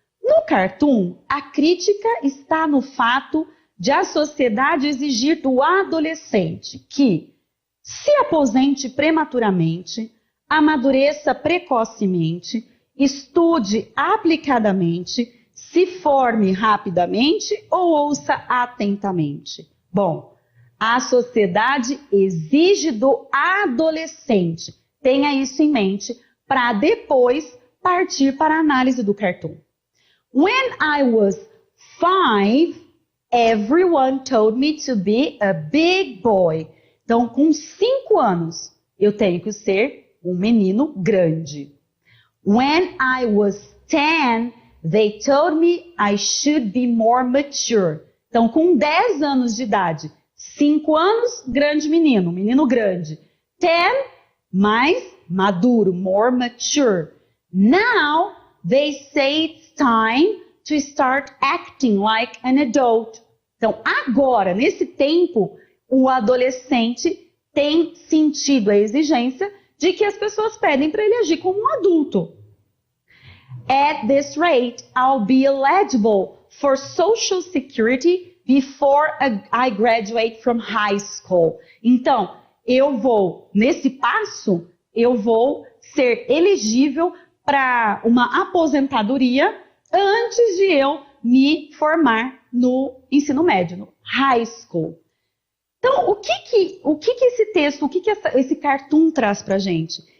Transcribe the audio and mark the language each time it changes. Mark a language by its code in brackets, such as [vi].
[pt] No cartoon, a crítica está no fato de a sociedade exigir do adolescente que se aposente prematuramente, amadureça precocemente, estude aplicadamente, se forme rapidamente ou ouça atentamente. Bom, a sociedade exige do adolescente. Tenha isso em mente para depois partir para a análise do cartoon. [en] When I was 5, everyone told me to be a big boy. [pt] Então, com 5 anos, eu tenho que ser um menino grande. [en] When I was 10, they told me I should be more mature. [pt] Então, com 10 anos de idade, 5 anos, grande menino, menino grande. 10, mais maduro, [en] more mature. Now, they say it's time to start acting like an adult. [pt] Então, agora, nesse tempo, o adolescente tem sentido a exigência de que as pessoas pedem para ele agir como um adulto. [en] At this rate, I'll be eligible for Social Security before I graduate from high school. [pt] Então, nesse passo, eu vou ser elegível para uma aposentadoria antes de eu me formar no ensino médio, no high school. Então, o que esse texto, esse cartoon traz para a gente?